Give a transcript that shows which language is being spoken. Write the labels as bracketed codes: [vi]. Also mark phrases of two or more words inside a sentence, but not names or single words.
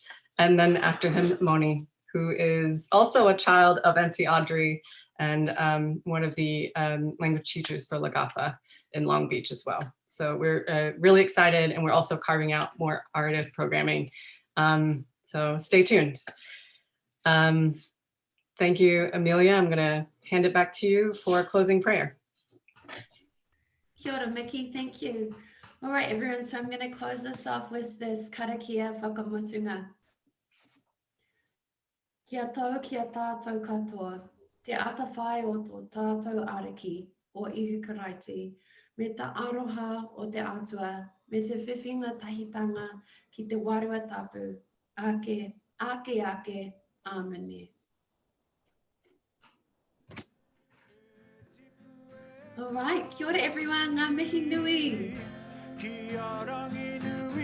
[en] And then after him, Moni, who is also a child of Auntie Audrey and one of the language teachers for Lagafa in Long Beach as well. So we're really excited, and we're also carving out more artist programming. So stay tuned. Thank you, Amelia. I'm gonna hand it back to you for a closing prayer. [mi] Kia ora, [en] Mickey, thank you. All right, everyone. So I'm going to close this off with this [mi] karakia whakamotunga. Kia tau kia tātou katoa, te atawhai o tō tātou ariki o Ihu Karaiti, me ta aroha o te atua, me te whiwhinga tahitanga ki te warua tapu, ake, ake, ake, āmene. [en] All right, [mi] kia ora everyone, ngā mihi nui. Kia rangi nui